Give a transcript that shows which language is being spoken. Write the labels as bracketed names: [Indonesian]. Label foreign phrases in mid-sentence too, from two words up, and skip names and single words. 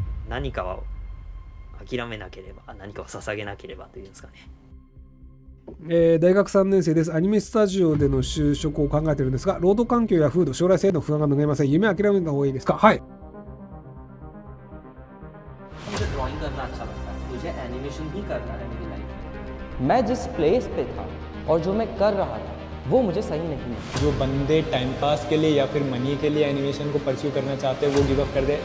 [Japanese] 何かを諦めなければ、何かを捧げなければというんですかね。大学3年生です。アニメスタジオでの就職を考えているんですが、労働環境や風土、将来性の不安が拭えません。夢を諦めた方がいいですか？はい。 [Hindi] मुझे ड्राइंग करना अच्छा लगता है, मुझे एनिमेशन ही करना है मेरी लाइफ में। मैं जिस प्लेस पे था और जो मैं कर रहा था वो मुझे सही नहीं लगा। जो बंदे [English] time pass [Hindi] के लिए या फिर मनी के लिए एनिमेशन को परस्यू करना चाहते हैं वो [English] give up [Hindi] कर दे।